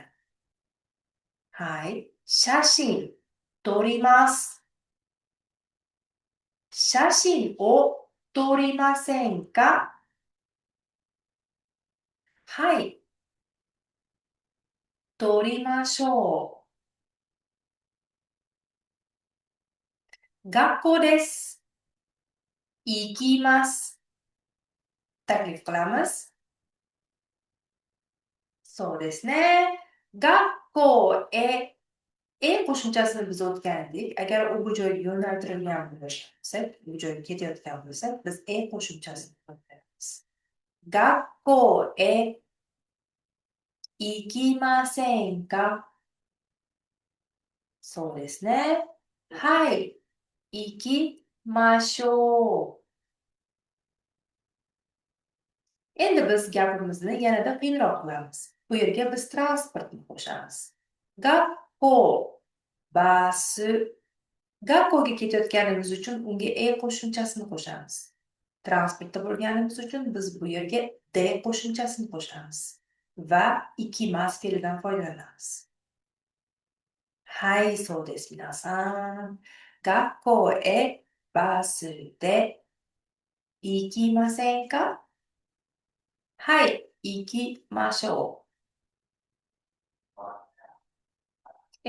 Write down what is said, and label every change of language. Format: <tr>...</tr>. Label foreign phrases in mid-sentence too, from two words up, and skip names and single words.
<ja>はい、写真撮ります. 写真を撮りませんか? はい、撮りましょう. 学校です. Ikimasu.</ja> <uz>Taklif qilamiz.</uz> <ja>そうですね。</ja> <uz>Gakko qo'shimchasini biz o'tgan edik. Agar u bu joyga yo'naltirilgan bo'lsa, bu joyga ketayotgan bo'lsa, biz qo'shimchasini qo'yamiz.</uz> <ja>学校行きませんか? そうですね。はい、行きましょう。</ja> <uz>Endi biz gapimizni yanada qiyinroq qilamiz. Bu yerga biz transportni qo'shamiz.</uz> <ja>学校、バス.</ja> <uz>Gakkoga ketayotganimiz uchun unga qo'shimchasini qo'shamiz. Transportda bo'lganimiz uchun biz bu yerga qo'shimchasini qo'shamiz va ikimas fe'lidan foydalanamiz.</uz> <ja>Hai,そうです、皆さん。学校へバスで行きませんか？はい、行きましょう。</ja>